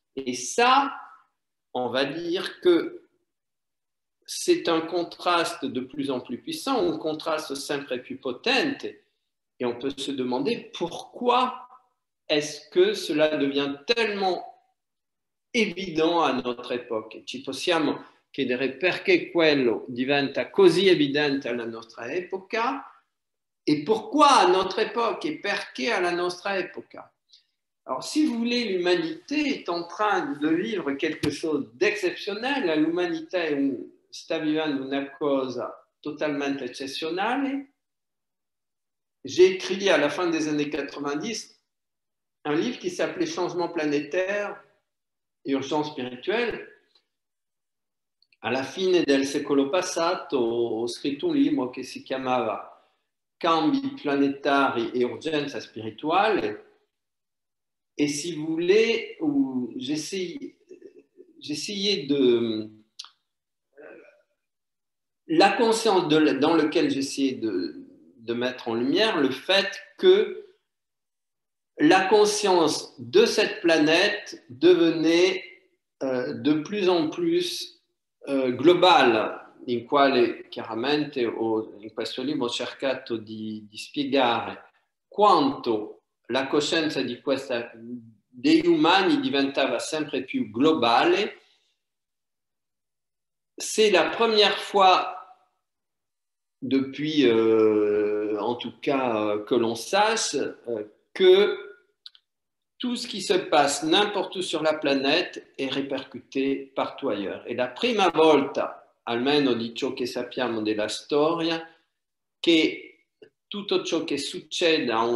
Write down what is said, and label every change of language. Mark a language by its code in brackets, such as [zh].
[fr] Et ça, on va dire que c'est un contraste de plus en plus puissant, un contraste [it] sempre più potente, [fr] et on peut se demander pourquoi est-ce que cela devient tellement évident à notre époque. [it] Ci possiamo chiedere perché quello diventa così evidente alla nostra epoca [fr] et pourquoi à notre époque [it] et perché alla nostra epoca. [fr] Alors, si vous voulez, l'humanité est en train de vivre quelque chose d'exceptionnel. [it] L'humanité sta vivendo una cosa totalmente eccezionale. [fr] J'ai écrit à la fin des années 90 un livre qui s'appelait Changement planétaire e urgenza spirituelle. [it] Alla fine del secolo passato ho scritto un libro che si chiamava Cambi planetari e urgenza spirituale. [fr] Et si vous voulez, j'essayais de... La conscience dans laquelle j'essayais de mettre en lumière le fait que la conscience de cette planète devenait de plus en plus globale, [it] in quale chiaramente in questo libro ho cercato di spiegare quanto la coscienza degli umani diventava sempre più globale. [fr] C'est la première fois depuis, en tout cas, que l'on sache que tout ce qui se passe n'importe où sur la planète est répercuté partout ailleurs. [it] Et la prima volta, almeno di ciò che sappiamo della storia, che tutto ciò che succede